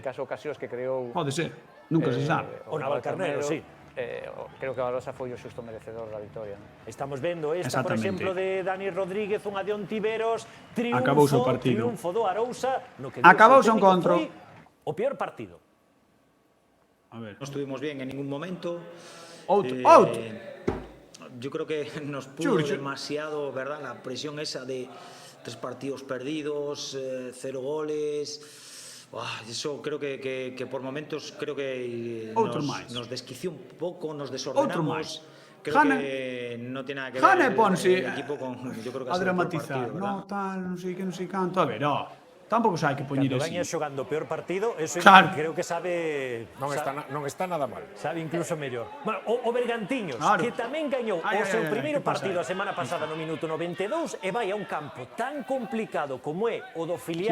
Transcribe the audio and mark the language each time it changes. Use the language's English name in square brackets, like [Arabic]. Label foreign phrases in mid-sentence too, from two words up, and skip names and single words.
[Galician] Pode ser, nunca se sabe. O Navalcarnero, sí. Creo que a Arousa foi o xusto merecedor da victoria. Estamos vendo esta, por exemplo, de Dani Rodríguez, unha de Ontiveros, triunfo do Arousa, no que acabouse o encontro. Foi o peor partido. [Spanish] A ver, no estuvimos bien en ningún momento. [Galician] Outro. [Spanish] Yo creo que nos pudo demasiado, ¿verdad? La presión esa de 3 partidos perdidos, 0 goles. Eso creo que por momentos creo que nos desquició un poco, nos desordenamos. Creo que no tiene nada que ver el equipo con, yo creo que a dramatizar. [Galician] No, tal, non sei que, non sei canto. A ver, tampouco hai que poñer Cando así. veña xogando o peor partido, eso Claro. creo que sabe... Non está nada mal. Sabe incluso mellor. Bueno, o Bergantiños, Claro. que tamén gañou o seu primeiro que pasa partido aí? a semana pasada no minuto 92 e vai a un campo tan complicado como é o do filial